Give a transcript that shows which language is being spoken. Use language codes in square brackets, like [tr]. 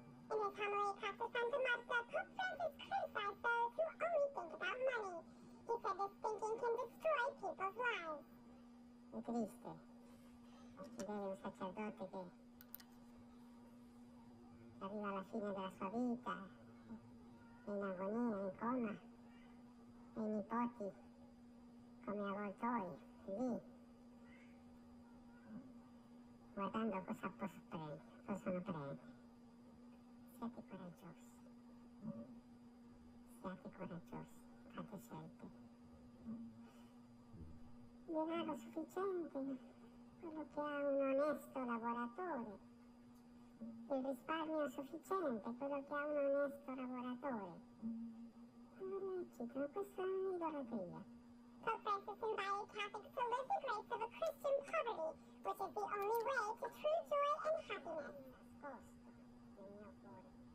[en] In his homily, Pastor Santa Marta, Pope Francis criticized those who only think about money. He said this thinking can destroy people's lives. [it] È triste. Vedere un sacerdote che arriva alla fine della sua vita, è in agonia, in coma, e i nipoti come avvoltoi, lì, guardando cosa possono prendere. Siate coraggiosi. Siate coraggiosi. Fate scelte. Denaro sufficiente, quello che ha un onesto lavoratore. Il risparmio sufficiente, quello che ha un onesto lavoratore. Non è lecito, questa è un'idolatria. [en] Pope Francis invited Catholics to live the grace of a Christian poverty, which is the only way to true joy and happiness. [it] Nascosto nel mio cuore.